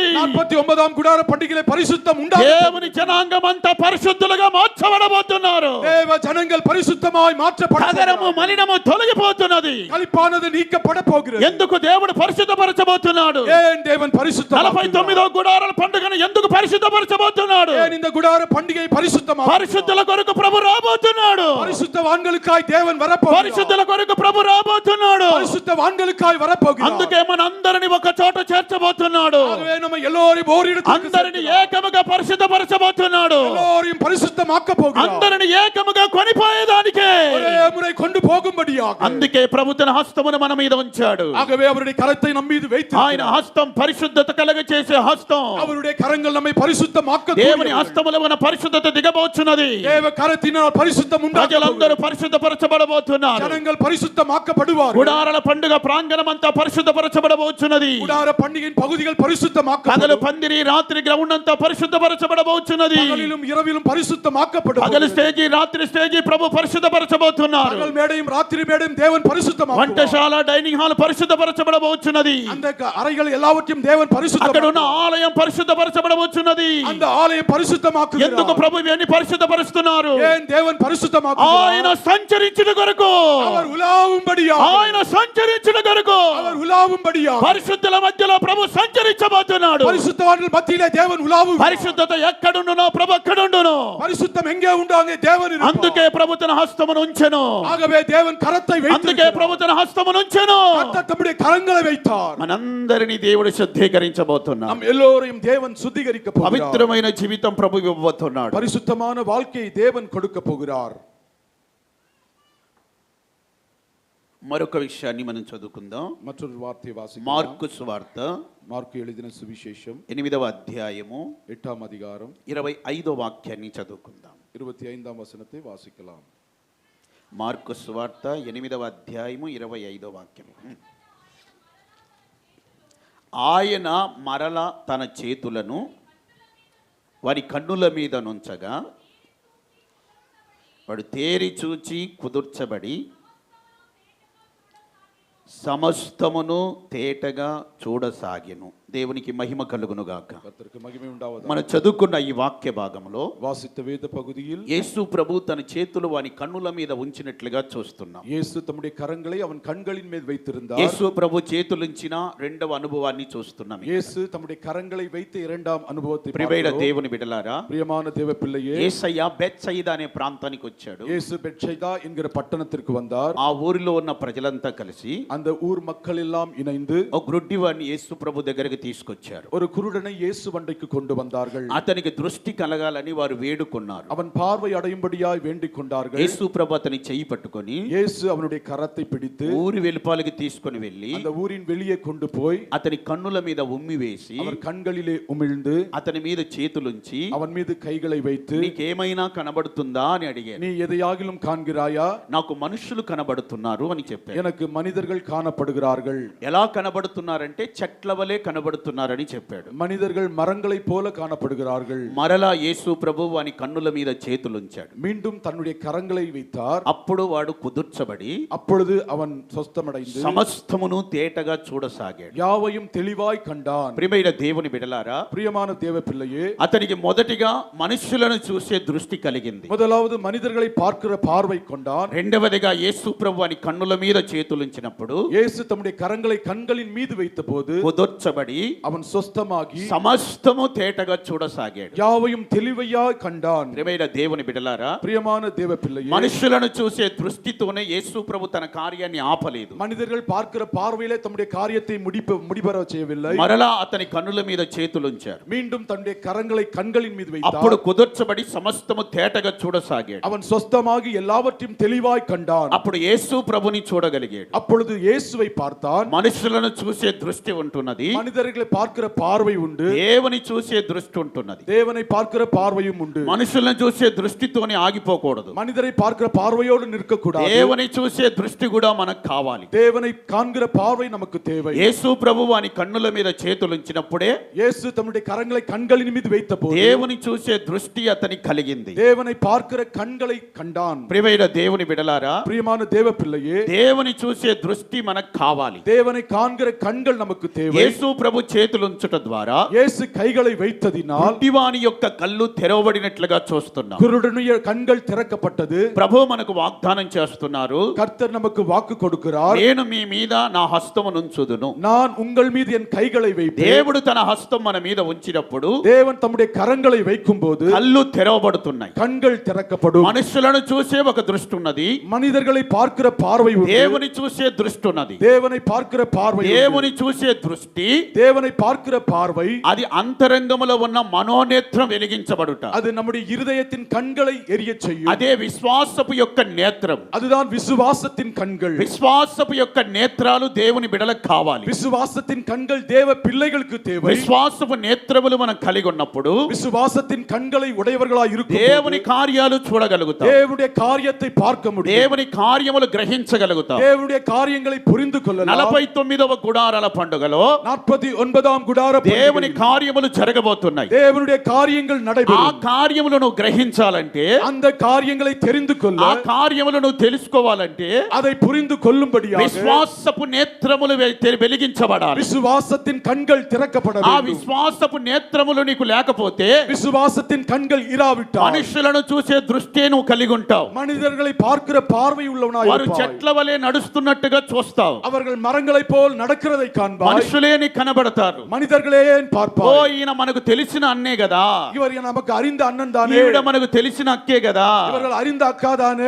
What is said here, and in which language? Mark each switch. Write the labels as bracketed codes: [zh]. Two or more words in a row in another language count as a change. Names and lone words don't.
[ta] 49ஆம் குடார பண்டிகையிலே பரிசுத்தம் உண்டாகும். [te] దేవుని జనాంగం అంతా పరిశుద్ధులుగా మార్చబడబోతున్నారు. [ta] தேவ ஜனங்கள் பரிசுத்தமாய் மாற்றப்பட [te] నగరము మలినము తొలగిపోతున్నది. [ta] களிப்பானது நீக்கப்பட போகிறது. [te] ఎందుకు దేవుడు పరిశుద్ధపరచబోతున్నాడు? [ta] ஏன் தேவன் பரிசுத்தமாக்குகிறார்? [te] 49వ గుడారాల పండుగను ఎందుకు పరిశుద్ధపరచబోతున్నాడు? [ta] ஏன் இந்த குடார பண்டிகையை பரிசுத்தமாக்குகிறார்? [te] పరిశుద్ధుల కొరకు ప్రభు రాబోతున్నాడు. [ta] பரிசுத்தவான்களுக்காய் தேவன் வரப்போகிறார். [te] పరిశుద్ధుల కొరకు ప్రభు రాబోతున్నాడు. [ta] பரிசுத்தவான்களுக்காய் வரப்போகிறார். [te] అందుకే మనందరిని ఒక చోట చేర్చబోతున్నాడు. [ta] ஆகவே நம்ம எல்லோரையும் ஓரிடத்திற்கு [te] అందరిని [ta] சேர்க்கிறார். [te] ఏకముగా పరిశుద్ధపరచబోతున్నాడు. [ta] எல்லோரையும் பரிசுத்தமாக்க போகிறார். [te] అందరిని ఏకముగా కొనిపోయేదానికే. [ta] ஒரே முறை கொண்டு போகும்படியாக. [te] అందుకే ప్రభు తన హస్తమును మన మీద ఉంచాడు. [ta] ஆகவே அவருடைய கரத்தை நம் மீது வைத்து [te] ఆయన హస్తం పరిశుద్ధత కలగ చేసే హస్తం. [ta] அவருடைய கரங்கள் நம்மை பரிசுத்தமாக்க [te] దేవుని హస్తములో ఉన్న పరిశుద్ధత దిగబోచున్నది. [ta] தேவ கரத்தினால் பரிசுத்தம் [te] ప్రజలందరూ [ta] உண்டாகும். [te] పరిశుద్ధపరచబడబోతున్నారు. [ta] ஜனங்கள் பரிசுத்தமாக்கப்படுவார்கள். [te] గుడారాల పండుగ ప్రాంగణం అంతా పరిశుద్ధపరచబడబోచున్నది. [ta] குடார பண்டிகையின் பகுதிகள் பரிசுத்தமாக்கப்படும். [te] పగలు పందిరి, రాత్రి గ్రౌండ్ అంతా పరిశుద్ధపరచబడబోచున్నది. [ta] பகலிலும் இரவிலும் பரிசுத்தமாக்கப்படும். [te] పగలు స్టేజీ, రాత్రి స్టేజీ ప్రభు పరిశుద్ధపరచబోతున్నారు. [ta] பகல் மேடையும் ராத்திரி மேடையும் தேவன் பரிசுத்தமாக்குவார். [te] వంటశాల, డైనింగ్ హాల్ పరిశుద్ధపరచబడబోచున్నది. [ta] அந்த அறைகள் எல்லாவற்றையும் தேவன் [te] అక్కడ [ta] பரிசுத்தமாக்குவார். [te] ఉన్న ఆలయం పరిశుద్ధపరచబడబోచున్నది. [ta] அந்த ஆலயம் பரிசுத்தமாக்குகிறார். [te] ఎందుకు ప్రభు ఇవన్నీ పరిశుద్ధపరుస్తున్నారు? [ta] ஏன் தேவன் பரிசுத்தமாக்குகிறார்? [te] ఆయన సంచరించుట కొరకు. [ta] அவர் உலாவும்படியாக. [te] ఆయన సంచరించుట కొరకు. [ta] அவர் உலாவும்படியாக. [te] పరిశుద్ధుల మధ్యలో ప్రభు సంచరించబోతున్నాడు. [ta] பரிசுத்தவான்கள் மத்தியிலே தேவன் உலாவு. [te] పరిశుద్ధత ఎక్కడుండునో ప్రభు అక్కడుండును. [ta] பரிசுத்தம் எங்கே உண்டோ அங்கே தேவன் இருப்பார். [te] అందుకే ప్రభు తన హస్తమును ఉంచెను. [ta] ஆகவே தேவன் கரத்தை [te] అందుకే [ta] வைத்து [te] ప్రభు తన హస్తమును ఉంచెను. [ta] தம்முடைய கரங்களை வைத்தார். [te] మనందరినీ దేవుడు శుద్ధీకరించబోతున్నాడు. [ta] நம் எல்லோரையும் தேவன் சுத்திகரிக்க போகிறார். [te] పవిత్రమైన జీవితం ప్రభు ఇవ్వబోతున్నాడు. [ta] பரிசுத்தமான வாழ்க்கையை தேவன் கொடுக்க போகிறார். [te] మరొక విషయాన్ని మనం చదువుకుందాం. [ta] மற்றொரு வார்த்தை வாசிக்கலாம். [te] మార్కు సువార్త [ta] మార్కు எழுதின சுவிசேஷம் [te] 8వ అధ్యాయము [ta] 8ஆம் அதிகாரம் [te] 25వ వాక్యాన్ని చదువుకుందాం. [ta] 25ஆம் వచనத்தை వాసిக்கலாம். [te] మార్కు సువార్త 8వ అధ్యాయము 25వ వాక్యం. ఆయన మరల తన చేతులను వారి కన్నుల మీద నుంచగా వాడు తేరి చూచి కుదుర్చబడి సమస్తమును తేటగా చూడసాగెను. దేవునికి మహిమ కలుగును గాక. [ta] கர்த்தருக்கு மகிமை உண்டாவதாக. [te] మనం చదువుకున్న ఈ వాక్య భాగంలో [ta] வாசித்த வேத பகுதியில் [te] యేసు ప్రభు తన చేతులు వాని కన్నుల మీద ఉంచినట్లుగా చూస్తున్నాం. [ta] இயேசு தம்முடைய கரங்களை அவன் கண்களின் மேல் வைத்திருந்தார். [te] యేసు ప్రభు చేతులుంచిన రెండవ అనుభవాన్ని చూస్తున్నాం. [ta] இயேசு தம்முடைய கரங்களை வைத்த இரண்டாம் அனுபவத்தை [te] ప్రియమైన [ta] பார்க்கிறோம். [te] దేవుని బిడ్డలారా, [ta] பிரியமான தேவ பிள்ளையே, [te] యేసయ్య బెత్సయిదా అనే ప్రాంతానికి వచ్చాడు. [ta] இயேசு பெத்சைதா என்கிற பட்டணத்திற்கு வந்தார். [te] ఆ ఊరిలో ఉన్న ప్రజలంతా కలిసి [ta] அந்த ஊர் மக்கள் எல்லாம் இணைந்து [te] ఒక గ్రుడ్డివాడిని యేసు ప్రభు దగ్గరికి తీసుకొచ్చారు. [ta] ஒரு குருடனை இயேசு வண்டைக்கு கொண்டு வந்தார்கள். [te] అతనికి దృష్టి కలగాలని వారు వేడుకున్నారు. [ta] அவன் பார்வை அடையும்படியாய் வேண்டிக் கொண்டார்கள். [te] యేసు ప్రభు అతని చెయ్యి పట్టుకొని [ta] இயேசு அவனுடைய கரத்தை பிடித்து [te] ఊరి వెలుపలికి తీసుకొని వెళ్ళి [ta] அந்த ஊரின் வெளியே கொண்டு போய் [te] అతని కన్నుల మీద ఉమ్మి వేసి [ta] அவர் కண்களிலே ఉమిழ்ந்து [te] అతని మీద చేతులుంచి [ta] அவன் மீது கைகளை வைத்து [te] నీకేమైనా కనబడుతుందా అని అడిగారు. [ta] நீ எதையாகிலும் காண்கிறாயா? [te] నాకు మనుషులు కనబడుతున్నారు అని చెప్పారు. [ta] எனக்கு மனிதர்கள் காணப்படுகிறார்கள். [te] ఎలా కనబడుతున్నారంటే చెట్ల వలె కనబడుతున్నారని చెప్పాడు. [ta] மனிதர்கள் மரங்களைப் போல காணப்படுகிறார்கள். [te] మరలా యేసు ప్రభు వాని కన్నుల మీద చేతులుంచాడు. [ta] மீண்டும் தன்னுடைய கரங்களை வைத்தார். [te] అప్పుడు వాడు కుదుర్చబడి [ta] அப்பொழுது அவன் சொஸ்தமடைந்து [te] సమస్తమును తేటగా చూడసాగాడు. [ta] யாவையும் தெளிவாய் கண்டான். [te] ప్రియమైన దేవుని బిడ్డలారా, [ta] பிரியமான தேவ பிள்ளையே, [te] అతనికి మొదటిగా మనుషులను చూసే దృష్టి కలిగింది. [ta] முதலாவது மனிதர்களை பார்க்கிற பார்வை கொண்டான். [te] రెండవదిగా యేసు ప్రభు వాని కన్నుల మీద చేతులుంచినప్పుడు [ta] இயேசு தம்முடைய கரங்களை கண்களின் மீது வைத்தபோது [te] కుదుర్చబడి [ta] அவன் சொஸ்தமாகி [te] సమస్తము తేటగా చూడసాగాడు. [ta] யாவையும் தெளிவையாய் கண்டான். [te] ప్రియమైన దేవుని బిడ్డలారా, [ta] பிரியமான தேவ பிள்ளையே, [te] మనుషులను చూసే దృష్టితోనే యేసు ప్రభు తన కార్యాన్ని ఆపలేదు. [ta] மனிதர்கள் பார்க்கிற பார்வையிலே தம்முடைய காரியத்தை முடிபெற செய்யவில்லை. [te] మరలా అతని కన్నుల మీద చేతులుంచారు. [ta] மீண்டும் தன்னுடைய கரங்களை கண்களின் மீது [te] అప్పుడు [ta] வைத்தார். [te] కుదుర్చబడి సమస్తము తేటగా చూడసాగాడు. [ta] அவன் சொஸ்தமாகி எல்லாவற்றையும் தெளிவாய் கண்டான். [te] అప్పుడు యేసు ప్రభుని చూడగలిగాడు. [ta] அப்பொழுது இயேசுவை பார்த்தான். [te] మనుషులను చూసే దృష్టి ఉంటున్నది, [ta] மனிதர்களை பார்க்கிற பார்வை உண்டு. [te] దేవుని చూసే దృష్టి ఉంటున్నది. [ta] தேவனை பார்க்கிற பார்வையும் உண்டு. [te] మనుషులను చూసే దృష్టితోనే ఆగిపోకూడదు. [ta] மனிதரை பார்க்கிற பார்வையோடு நிற்கக்கூடாது. [te] దేవుని చూసే దృష్టి కూడా మనకు కావాలి. [ta] தேவனை காண்கிற பார்வை நமக்கு தேவை. [te] యేసు ప్రభు వాని కన్నుల మీద చేతులుంచినప్పుడే [ta] இயேசு தம்முடைய கரங்களை கண்களின் மீது வைத்தபோது [te] దేవుని చూసే దృష్టి అతనికి కలిగింది. [ta] தேவனை பார்க்கிற கண்களை கண்டான். [te] ప్రియమైన దేవుని బిడలారా, [ta] பிரியமான தேவ பிள்ளையே, [te] దేవుని చూసే దృష్టి మనకు కావాలి. [ta] தேவனை காண்கிற கண்கள் நமக்கு தேவை. [te] యేసు ప్రభు చేతులుంచుట ద్వారా [ta] இயேசு கைகளை வைத்ததினால் [te] గుడ్డివాని యొక్క కళ్ళు తెరవబడినట్లుగా చూస్తున్నాం. [ta] குருடனுடைய கண்கள் திறக்கப்பட்டது. [te] ప్రభు మనకు వాగ్దానం చేస్తున్నారు, [ta] கர்த்தர் நமக்கு வாக்கு கொடுக்கிறார். [te] నేను మీ మీద నా హస్తము నుంచుదును. [ta] நான் உங்கள் மீது என் கைகளை வைப்பேன். [te] దేవుడు తన హస్తం మన మీద ఉంచినప్పుడు [ta] தேவன் தம்முடைய கரங்களை வைக்கும்போது [te] కళ్ళు తెరవబడుతున్నాయి. [ta] கண்கள் திறக்கப்படும். [te] మనుషులను చూసే ఒక దృష్టి ఉన్నది, [ta] மனிதர்களை பார்க்கிற பார்வை உண்டு. [te] దేవుని చూసే దృష్టి ఉన్నది. [ta] தேவனை பார்க்கிற பார்வை உண்டு. [te] దేవుని చూసే దృష్టి [ta] தேவனை பார்க்கிற பார்வை [te] అది అంతరంగములో ఉన్న మనోనేత్రం వెలిగించబడుట. [ta] அது நம்முடைய இருதயத்தின் கண்களை எரியச் செய்யும். [te] అదే విశ్వాసపు యొక్క నేత్రం. [ta] அதுதான் விசுவாசத்தின் கண்கள். [te] విశ్వాసపు యొక్క నేత్రాలు దేవుని బిడలకు కావాలి. [ta] விசுவாசத்தின் கண்கள் தேவ பிள்ளைகளுக்கு தேவை. [te] విశ్వాసపు నేత్రములు మనం కలిగి ఉన్నప్పుడు [ta] விசுவாசத்தின் கண்களை உடையவர்களாய் இருக்கும். [te] దేవుని కార్యాలు చూడగలుగుతాం. [ta] தேவனுடைய காரியத்தை பார்க்க முடியும். [te] దేవుని కార్యములు గ్రహించగలుగుతాం. [ta] தேவனுடைய காரியங்களை புரிந்து கொள்ளலாம். [te] 49వ గుడారాల పండుగలో [ta] 49ஆம் గుడార [te] దేవుని కార్యములు జరగబోతున్నాయి. [ta] தேவனுடைய காரியங்கள் [te] ఆ [ta] நடைபெறும். [te] కార్యములను గ్రహించాలంటే, [ta] அந்த காரியங்களை தெரிந்து கொள்ள, [te] ఆ కార్యములను తెలుసుకోవాలంటే [ta] அதை புரிந்து கொள்ளும்படியாக [te] విశ్వాసపు నేత్రములు వెలిగించబడాలి. [ta] விசுவாசத்தின் கண்கள் திறக்கப்பட [te] ఆ [ta] வேண்டும். [te] విశ్వాసపు నేత్రములు నీకు లేకపోతే [ta] விசுவாசத்தின் கண்கள் இராவிட்டால் [te] మనుషులను చూసే దృష్టి నువ్వు కలిగి ఉంటావు. [ta] மனிதர்களை பார்க்கிற பார்வை உள்ளவனாய் [te] వారు [ta] இருப்பாய். [te] చెట్ల వలె నడుస్తున్నట్టుగా చూస్తావు. [ta] அவர்கள் மரங்களைப் போல் நடக்கிறதை காண்பாய். [te] మనుషులే నీకు కనబడతారు. [ta] மனிதர்களே [te] ఓ [ta] பார்ப்பாய். [te] ఈయన మనకు తెలిసిన అన్నే కదా, [ta] இவர் நமக்கு அறிந்த அண்ணன் தானே, [te] ఈవిడ మనకు తెలిసిన అక్కే కదా, [ta] இவர்கள் அறிந்த அக்கா தானே.